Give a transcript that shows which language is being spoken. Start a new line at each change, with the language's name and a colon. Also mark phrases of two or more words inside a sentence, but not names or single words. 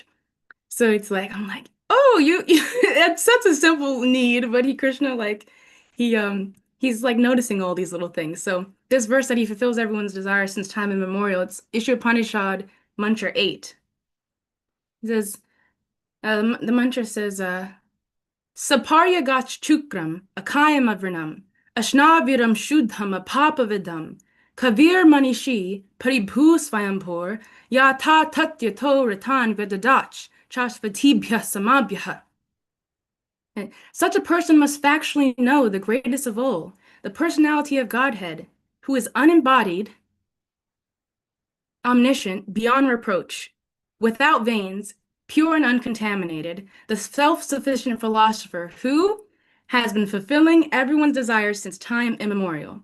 English: So it's like I'm like, oh, it's such a simple need, but Krishna, like he's like noticing all these little things. So this verse that he fulfills everyone's desire since time immemorial, it's Ishopanishad mantra 8. It says the mantra says
Sanskrit: Saparya gach chukram, akayam avrinam, ashnaviram shuddham apapavidam, kavir manishi, paribhu swayampur, yata tatyato ratan vedadach, chashvatibhya samabhya.
English: And such a person must factually know the greatest of all, the personality of Godhead, who is unembodied, omniscient, beyond reproach, without veins, pure and uncontaminated, the self-sufficient philosopher who has been fulfilling everyone's desires since time immemorial.